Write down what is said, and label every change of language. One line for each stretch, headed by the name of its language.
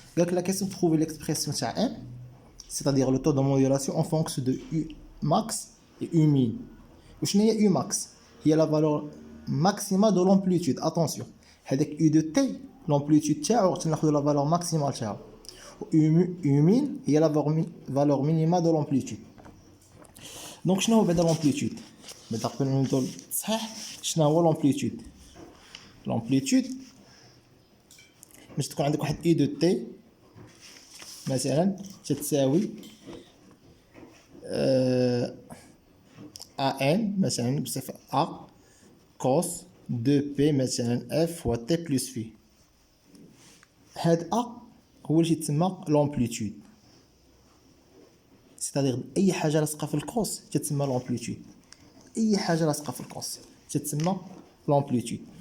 French: Donc la question trouver l'expression تاع M c'est-à-dire le taux de modulation en fonction de U max et U min.
Arabic: وشنو هي
French: U max هي la valeur maximale de l'amplitude. Attention هذاك U de T l'amplitude تاعو تناخذ la valeur maximale تاعو. U min هي la valeur minimale de l'amplitude.
Arabic: Donc شنو هو بعدا l'amplitude بعدا قبل ما نديرو التصحيح شنو هو l'amplitude.
French: L'amplitude باش تكون عندك واحد I de T مثلا تتساوي AN مثلا بصفة A cos 2P مثلا F fois T plus phi.
Arabic: هاد A هو اللي تسمى l'amplitude. c'est-à-dire أي حاجة لاصقة في الكوس تتسمى l'amplitude. أي حاجة لاصقة في الكوس تتسمى l'amplitude.